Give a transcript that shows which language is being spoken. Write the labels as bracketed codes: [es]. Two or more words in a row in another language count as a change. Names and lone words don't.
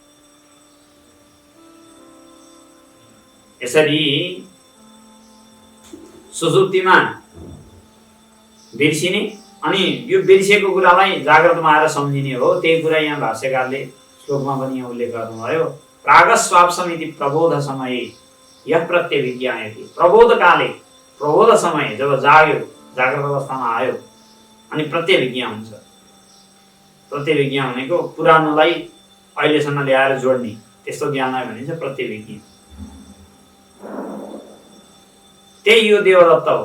[ne] यसरी सुसुप्तिमा बिर्सिने अनि यो बिर्सिएको कुरालाई जागृतमा आएर सम्झिने हो। त्यही कुरा यहाँ भाष्यकारले श्लोकमा पनि यहाँ उल्लेख गर्नुभयो। [sa] प्रागस्वाप्समिति प्रबोध समय यह प्रत्यभिज्ञायति। प्रबोध काले, प्रबोध समय [ne] जब जाग्यो, जागृत अवस्थामा आयो अनि प्रत्यभिज्ञा हुन्छ। प्रत्यभिज्ञा भनेको पुरानोलाई अहिलेसम्म ल्याएर जोड्ने, त्यस्तो ज्ञानलाई भनिन्छ प्रत्यभिज्ञा। त्यही यो देवदत्त हो।